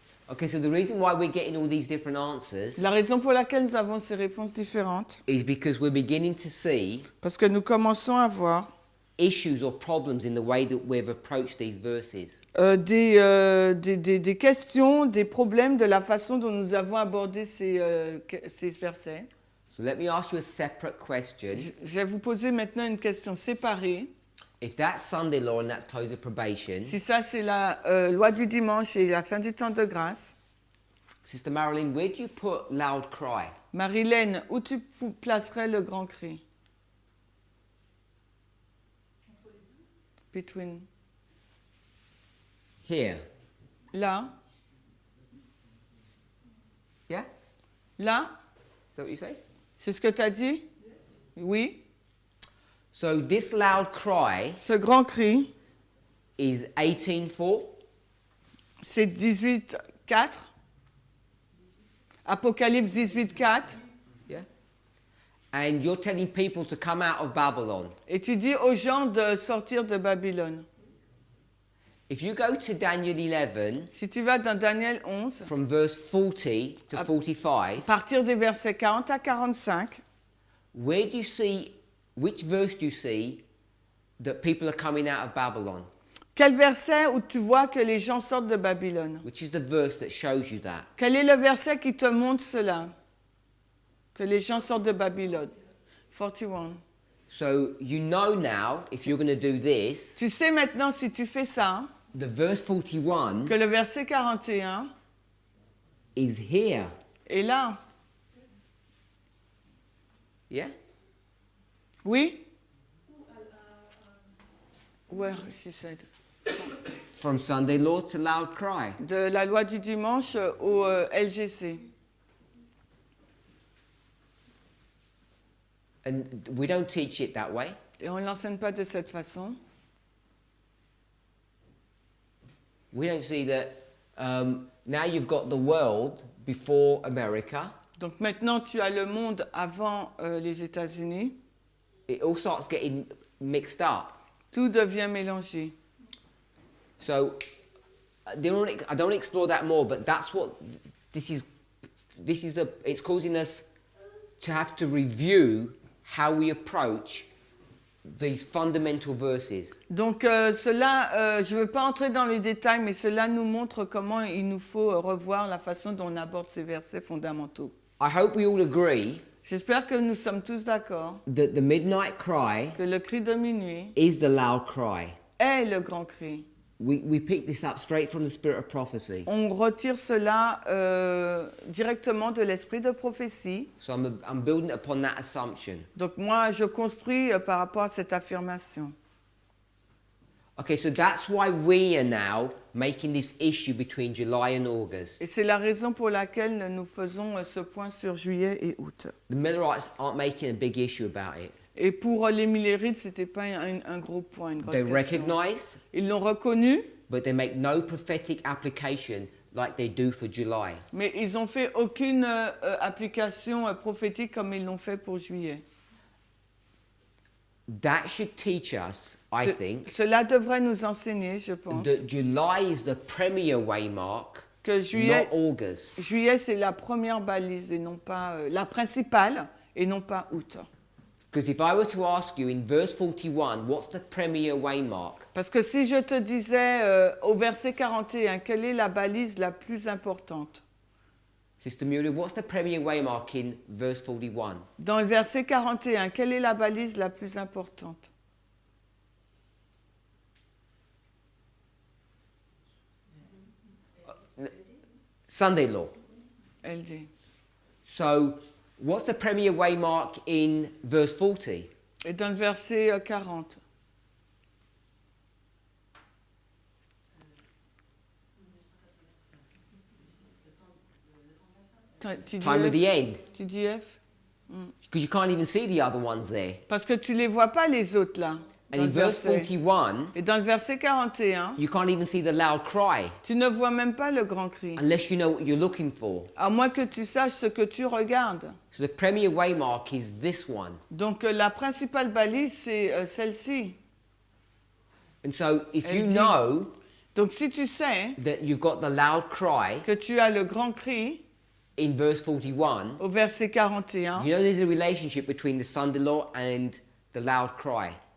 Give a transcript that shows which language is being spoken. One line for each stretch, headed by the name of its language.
English: Okay, so the reason why we're getting all these different answers
French: La raison pour laquelle nous avons ces réponses différentes,
English: is because we're beginning to see
French: parce que nous commençons à voir
English: issues or problems in the way that we've approached these verses.
French: des questions, des problèmes de la façon dont nous avons abordé ces versets.
English: So let me ask you a separate question.
French: Je vais vous poser maintenant une question séparée.
English: If that's Sunday law and that's close of probation,
French: Si ça, c'est la loi du dimanche et la fin du temps de grâce,
English: Sister Marilyn, where do you put loud cry?
French: Marilène, où tu placerais le grand cri?
English: Between. Here.
French: Là,
English: Yeah?
French: là,
English: Is that what you say?
French: c'est ce que tu as dit? Oui.
English: So this loud cry
French: Ce grand cri,
English: is 18:4.
French: c'est 18:4. Apocalypse 18:4.
English: Yeah? And you're telling people to come out of Babylon.
French: Et tu dis aux gens de sortir de Babylone.
English: If you go to Daniel 11,
French: Si tu vas dans Daniel 11,
English: from verse 40 to 45,
French: à partir des versets 40 à 45,
English: where do you see, which verse do you see that people are coming out of Babylon?
French: quel verset où tu vois que les gens sortent de Babylone?
English: Which is the verse that shows you that?
French: Quel est le verset qui te montre cela? Que les gens sortent de Babylone.
English: 41. So you know now, if you're going to do this,
French: Tu sais maintenant, si tu fais ça,
English: the verse 41
French: que le verset 41
English: is here.
French: est là.
English: Yeah?
French: Oui?
English: Where she said. From Sunday law to loud cry.
French: De la loi du dimanche au LGC.
English: And we don't teach it that way.
French: Et on ne l'enseigne pas de cette façon.
English: We don't see that now you've got the world before America.
French: Donc maintenant, tu as le monde avant les États-Unis.
English: It all starts getting mixed up.
French: Tout devient mélangé.
English: So I don't want to explore that more, but that's what this is it's causing us to have to review how we approach these fundamental verses.
French: Donc cela, je ne veux pas entrer dans les détails, mais cela nous montre comment il nous faut revoir la façon dont on aborde ces versets fondamentaux.
English: I hope we all agree
French: J'espère que nous sommes tous d'accord
English: that the midnight cry
French: que le cri de minuit
English: is the loud cry.
French: est le grand cri.
English: We pick this up straight from the spirit of prophecy.
French: On retire cela directement de l'esprit de prophétie.
English: So I'm building upon that assumption.
French: Donc moi, je construis par rapport à cette affirmation.
English: Okay, so that's why we are now making this issue between July and August.
French: Et c'est la raison pour laquelle nous faisons ce point sur juillet et août.
English: The Millerites aren't making a big issue about it.
French: Et pour les Millerites, ce n'était pas un gros point, une grosse
English: They
French: question.
English: recognize,
French: Ils l'ont reconnu,
English: but they make no prophetic application like they do for July.
French: mais ils n'ont fait aucune application prophétique comme ils l'ont fait pour juillet.
English: That should teach us, I think,
French: Cela devrait nous enseigner, je pense,
English: that July is the premier waymark,
French: que
English: not August.
French: juillet c'est la première balise et non pas la principale et non pas août.
English: Because if I were to ask you in verse 41, what's the premier waymark?
French: Parce que si je te disais au verset 41, quelle est la balise la plus importante?
English: Sister Mueller, what's the premier waymark in verse 41?
French: Dans le verset 41, quelle est la balise la plus importante?
English: Sunday law.
French: LD.
English: So, what's the premier waymark in verse 40?
French: Et dans le verset 40.
English: Time of the end.
French: TDF?
English: Because you can't even see the other ones there.
French: Parce que tu les vois pas les autres là.
English: And
French: dans
English: in
French: le
English: verse
French: verset.
English: 41,
French: Et dans le verset 41,
English: you can't even see the loud cry
French: tu ne vois même pas le grand cri.
English: unless you know what you're looking for.
French: À moins que tu saches ce que tu regardes.
English: So the premier waymark is this one.
French: Donc la principale balise, c'est celle-ci.
English: And so if you
French: Elle dit-
English: know
French: Donc si tu sais
English: that you've got the loud cry
French: que tu as le grand cri
English: in verse 41,
French: au verset 41,
English: you know there's a relationship between the Sunday law and the loud cry.